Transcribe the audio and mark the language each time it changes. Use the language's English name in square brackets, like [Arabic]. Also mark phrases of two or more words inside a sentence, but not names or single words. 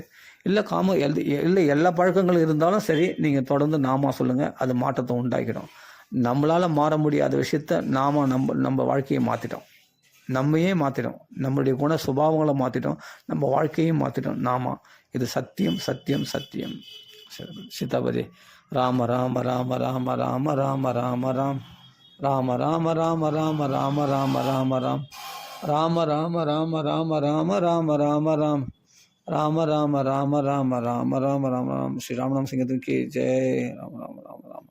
[Tamil] இல்லை எல்லா பழக்கங்களும் இருந்தாலும் சரி, நீங்கள் தொடர்ந்து நாம சொல்லுங்கள், அது மாற்றத்தை உண்டாக்கிடும். நம்மளால் மாற முடியாத விஷயத்த நம்ம வாழ்க்கையை மாற்றிட்டோம், நம்மையே மாற்றிட்டோம், நம்மளுடைய குண சுபாவங்களை மாற்றிட்டோம், நம்ம வாழ்க்கையும் மாற்றிட்டோம். இது சத்தியம் சத்தியம் சத்தியம். சீதாபதி. ராம ராம ராம ராம ராம ராம ராம ராம் ராம ராம ராம ராம ராம ராம ராம ராம் ராம ராம ராம ராம ராம ராம ராம ராம் ராம ராம ராம ராம ராம ராம ராம ராம். ஸ்ரீ ராமநாம சிங்கத்துக்கு ஜெய். ராம ராம ராம.